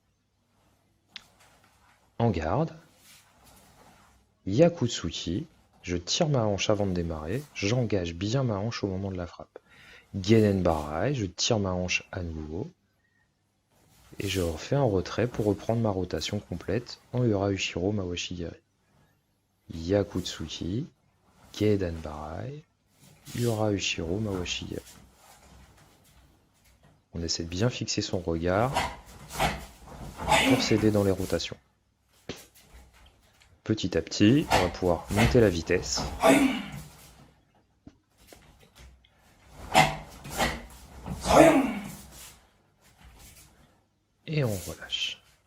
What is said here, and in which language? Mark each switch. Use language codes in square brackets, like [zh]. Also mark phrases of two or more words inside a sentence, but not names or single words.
[fr] En garde. Yakutsuki. Je tire ma hanche avant de démarrer. J'engage bien ma hanche au moment de la frappe. [ja] 下段払い. [fr] Je tire ma hanche à nouveau. Et je refais un retrait pour reprendre ma rotation complète en [ja] 裏後ろ回し蹴り. 逆突き。下段払い. 裏後ろ回し蹴り. [fr] On essaie de bien fixer son regard pour s'aider dans les rotations. Petit à petit, on va pouvoir monter la vitesse. Et on relâche.